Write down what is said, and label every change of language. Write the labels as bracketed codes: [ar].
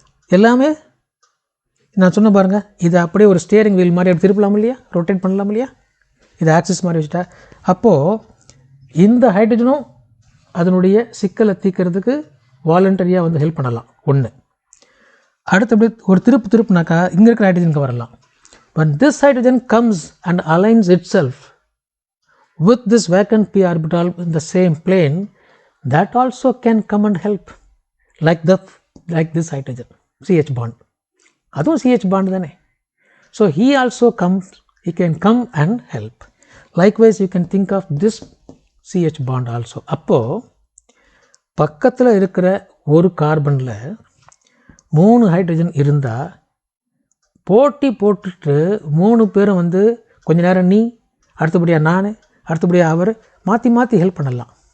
[ta] எல்லாமே நான் சொன்ன பாருங்கள், இதை அப்படியே ஒரு ஸ்டியரிங் வீல் மாதிரி அப்படி திருப்பலாம் இல்லையா, ரொட்டேட் பண்ணலாம் இல்லையா, இதை ஆக்சிஸ் மாதிரி வச்சுட்டா. அப்போது இந்த ஹைட்ரஜனும் அதனுடைய சிக்கலை தீர்க்கிறதுக்கு வாலண்டரியாக வந்து ஹெல்ப் பண்ணலாம். ஒன்று. அடுத்தபடி ஒரு திருப்புனாக்கா இங்கே இருக்கிற ஹைட்ரஜனுக்கு வரலாம். [en] When this hydrogen comes and aligns itself with this vacant p orbital in the same plane, that also can come and help, like this hydrogen CH bond. [ta] அதுவும் CH bond தானே. [en] So he can come and help. Likewise you can think of this CH bond also. [ta] அப்போது பக்கத்தில் இருக்கிற ஒரு கார்பனில் 3 hydrogen இருந்தால் போட்டி போட்டுட்டு 3 பேரும் வந்து கொஞ்ச நேரம் நீ, அடுத்தபடியாக நான், அடுத்தபடியாக அவர், மாற்றி மாற்றி ஹெல்ப் பண்ணலாம்.